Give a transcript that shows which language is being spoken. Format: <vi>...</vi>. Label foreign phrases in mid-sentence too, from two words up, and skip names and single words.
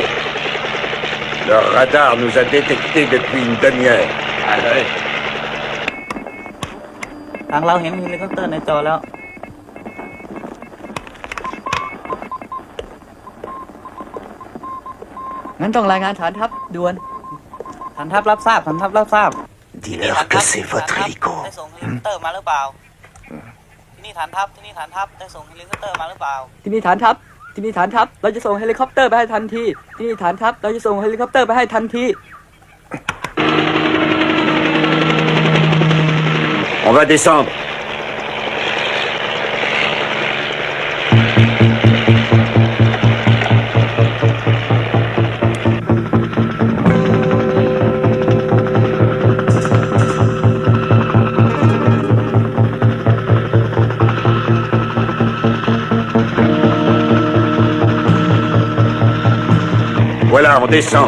<fr>Le radar nous a détectés depuis une demi-heure.</fr> <th>ทางเราเห็นเฮลิคอปเตอร์ในจอแล้ว</th> <fr>À</fr> <th>งั้นต้องรายงานฐานทัพด่วน ฐานทัพรับทราบฐานทัพรับทราบ</th> <fr>Dis-leur que c'est votre hélico.</fr> <th>ได้ส่งเฮลิคอปเตอร์มาหรือเปล่าที่นี่ฐานทัพได้ส่งเฮลิคอปเตอร์มาหรือเปล่า ที่นี่ฐานทัพเราจะส่งเฮลิคอปเตอร์ไปให้ทันทีที่นี่ฐานทัพเราจะส่งเฮลิคอปเตอร์ไปให้ทันที</th> <fr>On va descendre. Voilà, on descend.</fr>